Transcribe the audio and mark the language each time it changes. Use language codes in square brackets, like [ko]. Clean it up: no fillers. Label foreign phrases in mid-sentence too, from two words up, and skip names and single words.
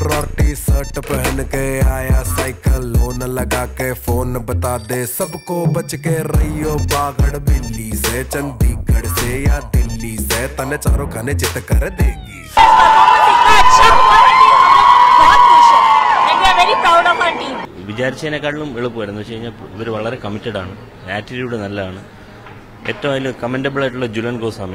[hi] और टी शर्ट पहन के आया साइकिल लोन, लगा के फोन बता दे सबको बच के रहियो बागड़ बिल्ली से, चंडीगढ़ से या दिल्ली से, तने चारों खाने जित कर देगी. [ml] വിചാരിച്ചതിനേക്കാളും എളുപ്പമായിരുന്നു. വെച്ച് കഴിഞ്ഞാൽ ഇവർ വളരെ കമ്മിറ്റഡ് ആണ്, ആറ്റിറ്റ്യൂഡ് നല്ലതാണ്. ഏറ്റവും അതിൽ കമൻറ്റബിൾ ആയിട്ടുള്ള ജുലൻ ഗോസ്വാമിയാണ്.